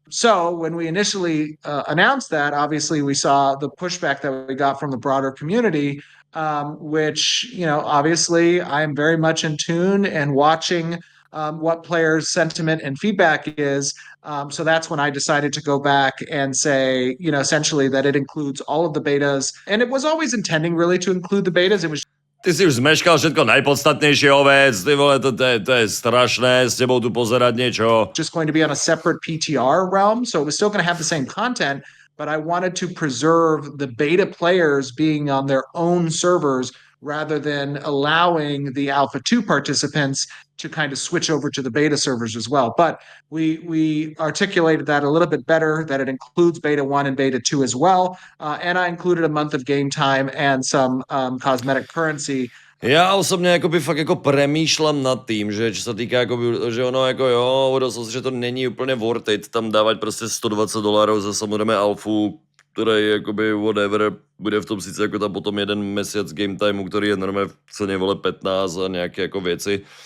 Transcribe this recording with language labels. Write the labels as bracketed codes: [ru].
[en] So when we initially announced that, obviously we saw the pushback that we got from the broader community, which, obviously I'm very much in tune and watching what players' sentiment and feedback is. So that's when I decided to go back and say, essentially that it includes all of the betas. And it was always intending really to include the betas. It was [sk] Ty si už zmeškal všetko najpodstatnejšie vec, ty vole, to je strašné s tebou tu pozerať niečo. [en] Just going to be on a separate PTR realm, so it was still going to have the same content, but I wanted to preserve the beta players being on their own servers rather than allowing the Alpha 2 participants to kind of switch over to the beta servers as well. But we articulated that a little bit better, that it includes beta 1 and beta 2 as well. And I included a month of game time and some cosmetic currency. [cs] Já osobně jakoby fakt jako premýšlám nad tím, že co se týká jakoby, že ono jako jo, uvědomil, že to není úplně [en] worth it [cs] tam dávat prostě $120 za samozřejmě alfu, který jakoby whatever, bude v tom sice jako tam potom jeden měsíc game timeu, který je normálně v ceně vole 15 a nějaké jako věci.